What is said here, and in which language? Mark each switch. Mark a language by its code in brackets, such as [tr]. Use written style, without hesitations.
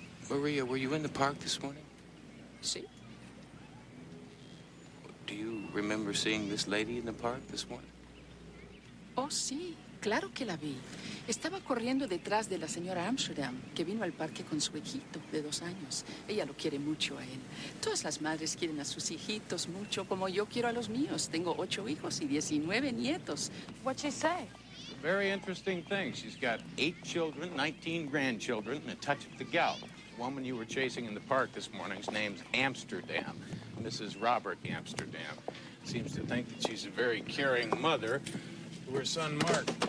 [en] Maria, were you in the park this morning? [es] Sí. [en] Do you remember seeing this lady in the park this morning? [es] Oh, sí. Claro que la vi. Estaba corriendo detrás de la señora Amsterdam, que vino al parque con su hijito de 2 años. Ella lo quiere mucho a él. Todas las madres quieren a sus hijitos mucho, como yo quiero a los míos. Tengo 8 hijos y 19 nietos. [en] What'd she say? Very interesting thing. She's got 8 children, 19 grandchildren, and a touch of the gout. The woman you were chasing in the park this morning's name's Amsterdam, Mrs. Robert Amsterdam. Seems to think that she's a very caring mother to her son, Mark.